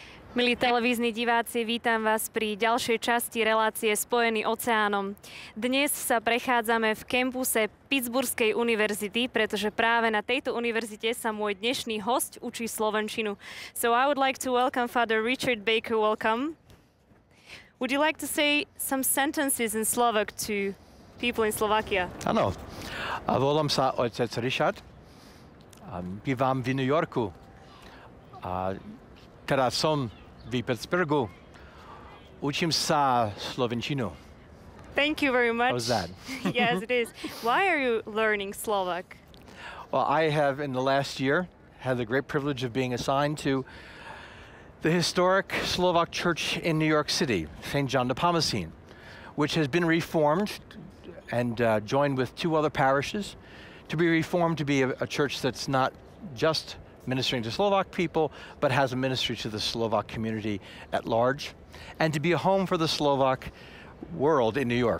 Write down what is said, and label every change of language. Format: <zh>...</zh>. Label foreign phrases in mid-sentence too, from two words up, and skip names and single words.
<sk>Milí televízni diváci, vítam vás pri ďalšej časti relácie Spojení oceánom. Dnes sa prechádzame v kampuse Pittsburghskej univerzity, pretože práve na tejto univerzite sa môj dnešný host učí slovenčinu.</sk> <en>So I would like to welcome Father Richard Baker. Welcome. Would you like to say some sentences in Slovak to people in Slovakia?</en> <sk>Áno. Volám sa otec Richard. Bývam v New Yorku. Teraz som v Pittsburghu. Učím sa slovenčinu.</sk> <en>Thank you very much. How's that? Yes, it is. Why are you learning Slovak? Well, I have, in the last year, had the great privilege of being assigned to the historic Slovak church in New York City, St John Nepomucene, which has been reformed and joined with two other parishes to be reformed to be a church that's not just ministering to Slovak people, but has a ministry to the Slovak community at large, and to be a home for the Slovak world in New York.</en>